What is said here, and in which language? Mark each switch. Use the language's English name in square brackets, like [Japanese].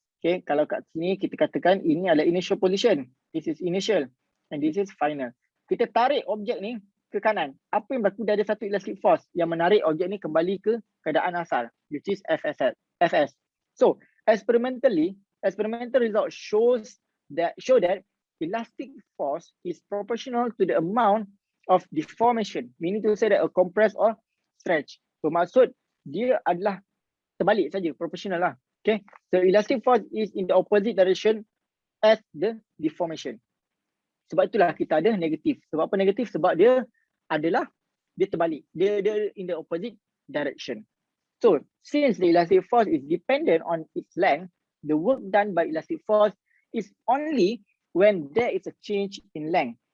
[Malay] Okay, kalau kat sini kita katakan ini adalah initial position. [English] This is initial and this is final. [Malay] Kita tarik objek ni ke kanan. Apa yang berlaku? Dia ada satu elastic force yang menarik objek ni kembali ke keadaan asal, [English] which is Fs. So, experimental results show that elastic force is proportional to the amount of deformation, meaning to say that a compress or stretch. [Malay] Bermaksud dia adalah terbalik saja, proportional lah. [English] Okay, so elastic force is in the opposite direction as the deformation. [Malay] Sebab itulah kita ada negatif. Sebab apa negatif? Sebab dia terbalik. [English] Dia in the opposite direction. So, since the elastic force is dependent on its length, the work done by elastic force is only when there is a change in length.